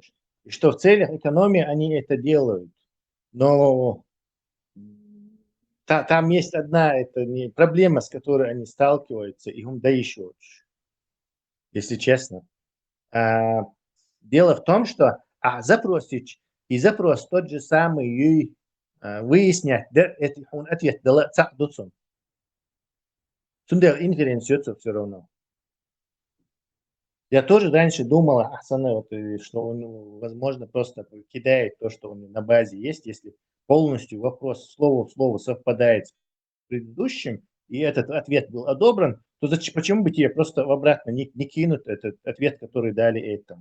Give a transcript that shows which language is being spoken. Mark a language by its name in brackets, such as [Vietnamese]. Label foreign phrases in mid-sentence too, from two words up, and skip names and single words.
[Russian] И что в целях экономии они это делают. Но там есть одна проблема, с которой они сталкиваются, и да еще, если честно. Дело в том, что запросить и запрос тот же самый выяснять, он ответ дала цахдуцун. Сундел инференцию все равно. Я тоже раньше думал, что он, возможно, просто кидает то, что у него на базе есть, если полностью вопрос слово в слово совпадает с предыдущим, и этот ответ был одобрен, то почему бы тебе просто обратно не кинуть этот ответ, который дали этому?